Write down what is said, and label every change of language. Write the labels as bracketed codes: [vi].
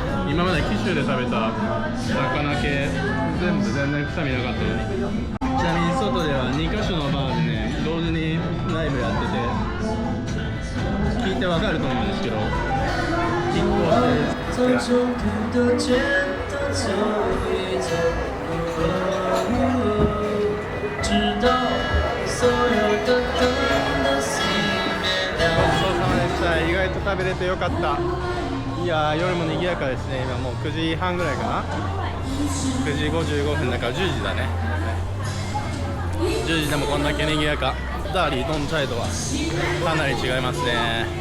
[ja] 今まで紀州で食べた魚系全然臭みなかったのに。ちなみに外では2カ所のバーでね同時にライブやってて聞いてわかると思うんですけど、拮抗してる。 [zh] 从中途的肩头走一走，直到所有的灯都熄灭了。 [ja] ごちそうさまでした。意外と食べれてよかった。いやー夜も賑やかですね。今もう9時半ぐらいかな。9時55分だから10時だね。 10時でもこんだけ賑やか。ダーリードンチャイドはかなり違いますね。